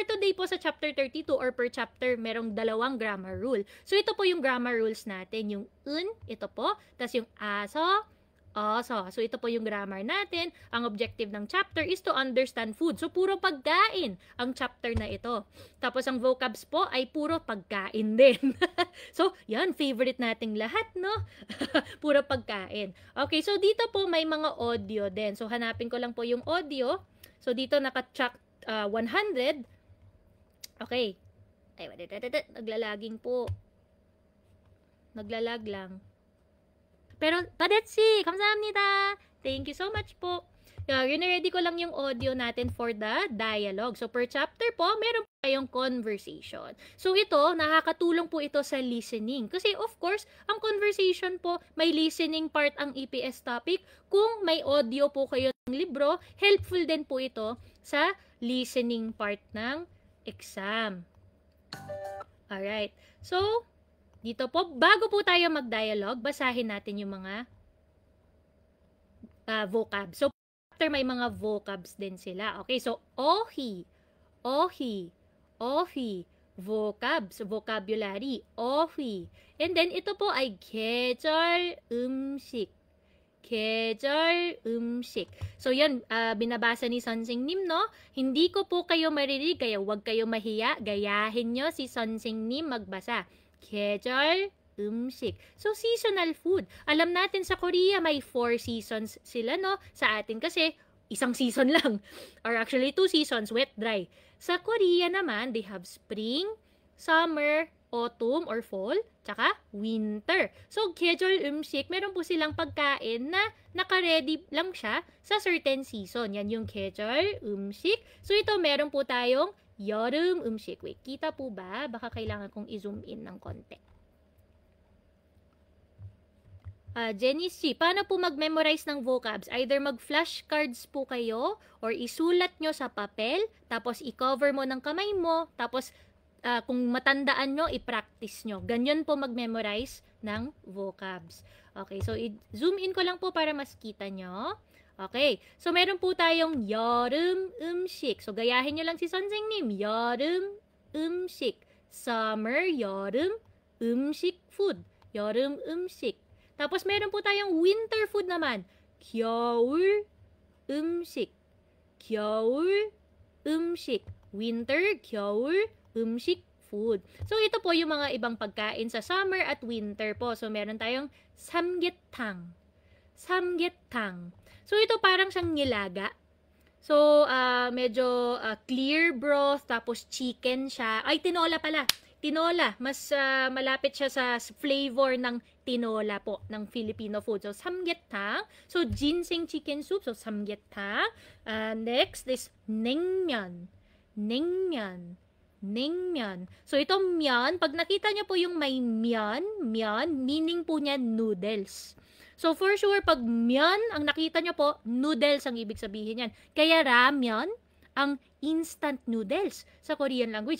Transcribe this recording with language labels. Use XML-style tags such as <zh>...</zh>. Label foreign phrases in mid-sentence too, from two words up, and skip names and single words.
<tl>Usually po sa chapter 32 or per chapter, merong 2</tl> <en>grammar rule.</en> <tl>So ito po yung</tl> <en>grammar rules</en> <tl>natin. Yung ito po. Tapos yung aso, oso. So ito po yung grammar natin.</tl> <en>Ang objective ng chapter is to understand food.</en> <tl>So puro pagkain ang chapter na ito. Tapos ang vocabs po ay puro pagkain din. So yan, favorite nating lahat, no? Puro pagkain. Okay, so dito po may mga audio din. So hanapin ko lang po yung audio. So dito naka-track 100. Okay. Ay, naglalaging po. Naglalag lang. Pero, padetsi!</tl> <ko>Kamsahamnida!</ko> <en>Thank you so much po. Ready</en> <tl>ko lang yung</tl> <en>audio natin for the dialogue.</en> <tl>So, per chapter po, meron po kayong conversation. So, ito, nakakatulong po ito sa listening. Kasi,</tl> <en>of course,</en> <tl>ang conversation po, may</tl> <en>listening part</en> <tl>ang</tl> <en>EPS topic.</en> <tl>Kung may audio po kayo ng libro, helpful din po ito sa</tl> <en>listening part</en> <tl>ng exam. Alright. So, dito po, bago po tayo mag-dialogue, basahin natin yung mga vocabs. So, after may mga vocabs din sila. Okay, so, ohi, ohi, ohi, vocabs, vocabulary, ohi. And then, ito po ay</tl> <ko>계절 음식. 계절 음식.</ko> <tl>So, yan, binabasa ni 선생님, no? Hindi ko po kayo maririnig, kaya huwag kayo mahiya. Gayahin nyo si 선생님 magbasa.</tl> <ko>계절 음식.</ko> <en>So, seasonal food.</en> <tl>Alam natin sa Korea, may 4 seasons sila, no? Sa atin kasi, isang season lang.</tl> <en>Or actually, 2 seasons, wet, dry.</en> <tl>Sa Korea naman,</tl> <en>they have spring, summer, autumn or fall, tsaka winter. So,</en> <ko>계절 음식,</ko> <tl>meron po silang pagkain na naka-ready lang siya sa</tl> <en>certain season.</en> <tl>Yan yung</tl> <ko>계절 음식.</ko> <tl>So, ito meron po tayong</tl> <ko>여름 음식.</ko> <tl>Wait, kita po ba? Baka kailangan kong</tl> <en>i-zoom in</en> <tl>ng konti. Jenny C, paano po mag-memorize ng vocabs? Either mag-flashcards po kayo or isulat nyo sa papel, tapos i-cover mo ng kamay mo, tapos kung matandaan nyo, i-practice nyo. Ganyan po mag-memorize ng vocabs. Okay, so i-zoom in ko lang po para mas kita nyo. Okay, so meron po tayong</tl> <ko>여름 음식.</ko> <tl>So gayahin nyo lang si 선생님.</tl> <ko>여름 음식. Summer, 여름 음식 food. 여름 음식.</ko> <tl>Tapos meron po tayong</tl> <en>winter food</en> <tl>naman.</tl> <ko>겨울 음식. 겨울 음식. Winter, 겨울 음식 food.</ko> <tl>So ito po yung mga ibang pagkain sa summer at winter po. So meron tayong 삼계탕. 삼계탕. So, ito parang siyang nilaga. So, medyo</tl> <en>clear broth,</en> <tl>tapos chicken siya. Ay, tinola pala. Tinola. Mas malapit siya sa flavor ng tinola po, ng</tl> <en>Filipino food.</en> <tl>So, 삼계탕.</tl> <en>So, ginseng chicken soup. So, 삼계탕. Next is 냉면.</en> <ko>냉면. 냉면.</ko> <tl>So, ito myeon. Pag nakita niyo po yung may myeon, meaning po niya noodles. So, for sure, pag myeon, ang nakita nyo po, noodles ang ibig sabihin yan. Kaya ramyeon, ang</tl> <en>instant noodles</en> <tl>sa</tl> <en>Korean language.</en>